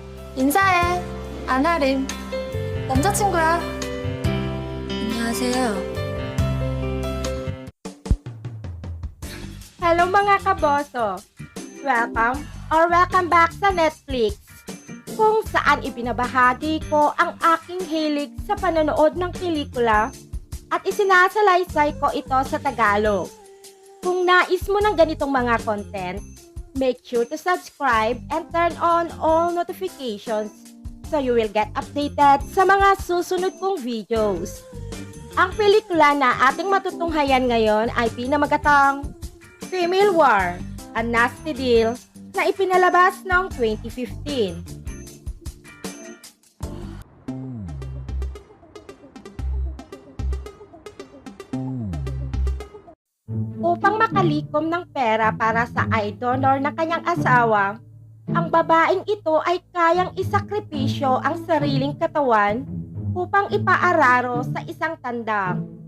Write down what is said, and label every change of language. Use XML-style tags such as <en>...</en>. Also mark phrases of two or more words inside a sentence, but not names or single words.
<ko>인사해. 안아림. 남자친구야. 안녕하세요.</ko> <tl>Hello mga kaboso! Welcome back sa Netflix, kung saan ibinabahagi ko ang aking hilig sa panonood ng pelikula at isinasalaysay ko ito sa Tagalog. Kung nais mo ng ganitong mga content,</tl> <en>make sure to subscribe and turn on all notifications so you will get updated</en> <tl>sa mga susunod kong videos. Ang pelikula na ating matutunghayan ngayon ay pinamagatang Female War, A Nasty Deal na ipinalabas noong 2015. Upang makalikom ng pera para sa eye donor ng kanyang asawa, ang babaeng ito ay kayang isakripisyo ang sariling katawan upang ipaararo sa isang tandang.</tl>